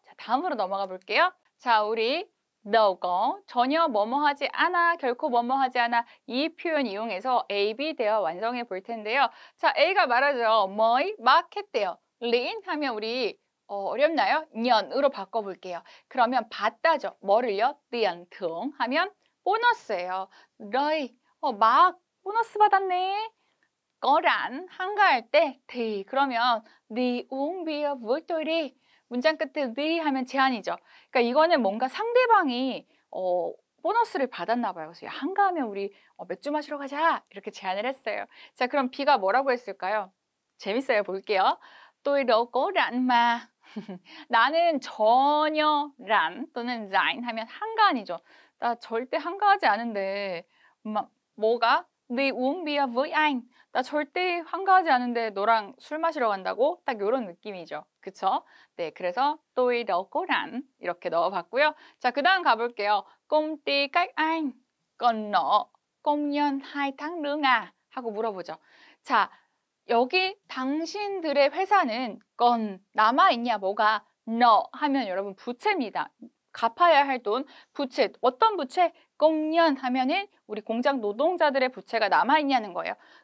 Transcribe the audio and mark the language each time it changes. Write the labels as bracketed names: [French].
[Korean] 자, 다음으로 넘어가 볼게요. 자, 우리 [Vietnamese] đâu có, [Korean] 전혀 뭐뭐하지 않아, 결코 뭐뭐하지 않아, 이 표현 이용해서 A, B 대화 완성해 볼 텐데요. 자, A가 말하죠. [Vietnamese] mới [Korean] 막 했대요. lĩnh 하면 우리 어렵나요? 년으로 바꿔볼게요. 그러면 받다죠. 뭐를요? [Vietnamese] tiền thưởng [Korean] 하면 보너스예요. rồi, 막 보너스 받았네. [Vietnamese] có rảnh, [Korean] 한가할 때 [Vietnamese] thì [Korean] 그러면 [Vietnamese] đi uống bia với tôi đi. [Korean] 문장 끝에 đi 하면 제한이죠. 그러니까 이거는 뭔가 상대방이 보너스를 받았나 봐요. 그래서 한가하면 우리 맥주 마시러 가자 이렇게 제안을 했어요. 자, 그럼 B가 뭐라고 했을까요? 재밌어요. 볼게요. [Vietnamese] tôi đâu có rảnh mà. [Korean] 나는 전혀 란 또는 rảnh 하면 한가한이죠. 나 절대 한가하지 않은데 뭐가? [Vietnamese] đi uống bia với anh. [Korean] 나 절대 한가하지 않은데 너랑 술 마시러 간다고? 딱 이런 느낌이죠. 그쵸? 네, 그래서 [Vietnamese] tôi đâu có rảnh [Korean] 이렇게 넣어봤고요. 자, 그 다음 가볼게요. [Vietnamese] công ty các anh còn nợ công nhân 2tháng lương à? [Korean] 하고 물어보죠. 자, 여기 당신들의 회사는 건 남아있냐? 뭐가? nợ 하면 여러분 부채입니다. 갚아야 할 돈, 부채. 어떤 부채? [Vietnamese] công nhân [Korean] 하면은 우리 공장 노동자들의 부채가 남아있냐는 거예요.